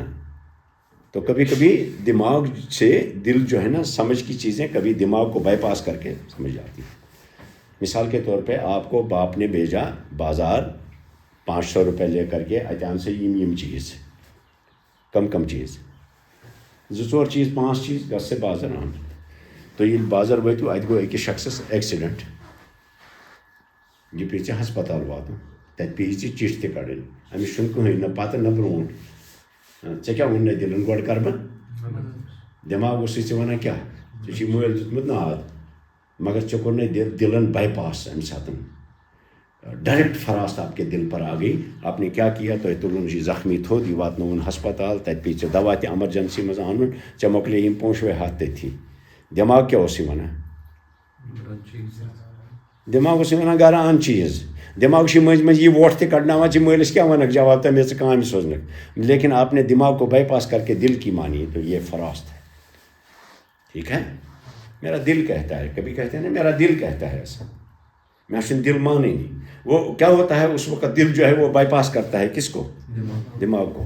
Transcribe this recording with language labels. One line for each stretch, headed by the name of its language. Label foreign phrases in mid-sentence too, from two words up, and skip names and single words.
Urdu: تو کبھی کبھی دماغ سے دل جو ہے نا سمجھ کی چیزیں کبھی دماغ کو بائی پاس کر کے سمجھ جاتی ہیں۔ مثال کے طور پہ آپ کو باپ نے بھیجا بازار 500 روپے لے کر کے
Kashmiri: اتان سے یم چیز کم چیز 2-4 چیز 5 چیز گھر سے بازار آن، تو یہ بازار واتو ات گو أکِس شخصس ایکسیڈنٹ، یہ پیچھے ہسپتال واتن، تت پی چٹھ تہ کڑن، امس چھُنہٕ کٕہٕنۍ نہ پتہٕ نہ برونٛٹھ، ژےٚ کیٛاہ ووٚن دِلن گۄڈٕ کر بہٕ دٮ۪ماغ اوسُے ژےٚ وَنان کیٛاہ ژےٚ چھُے مٲلۍ دیُتمُت ناد، مگر ژےٚ کوٚر دلن بائی پاس امہِ ساتہٕ،
Urdu: ڈائریکٹ فراست آپ کے دل پر آ گئی۔ آپ نے کیا کیا؟
Kashmiri: تو تُلُن یہ زخمی تھوٚد، یہِ واتنووُن ہسپتال، تتہِ پے ژےٚ دوا تہِ ایمرجنسی منٛز اَنُن، ژےٚ مۄکلے یِم پونٛسہٕ ہَتھ تٔتھی۔ دٮ۪ماغ کیٛاہ اوس یہِ وَنان؟ دٮ۪ماغ اوس یہِ وَنان گرا اَن چیٖز، دٮ۪ماغ چھُ مٔنٛزۍ مٔنٛزۍ یہِ ووٹ تہِ کڑناوان، ژٕ مٲلِس کیٛاہ وَنکھ جواب تہٕ مےٚ ژٕ کامہِ سوزنکھ،
Urdu: لیکن آپ نے دماغ کو بائی پاس کر کے دل کی مانی، تو یہ فراست ہے، ٹھیک ہے۔ میرا دل کہتا ہے، کبھی کہتے ہیں نا میرا دل کہتا ہے ایسا، میں چھُنہٕ دل مانے نہیں، وہ کیا ہوتا ہے اس وقت دل جو ہے وہ بائی پاس کرتا ہے کس کو؟ دماغ کو۔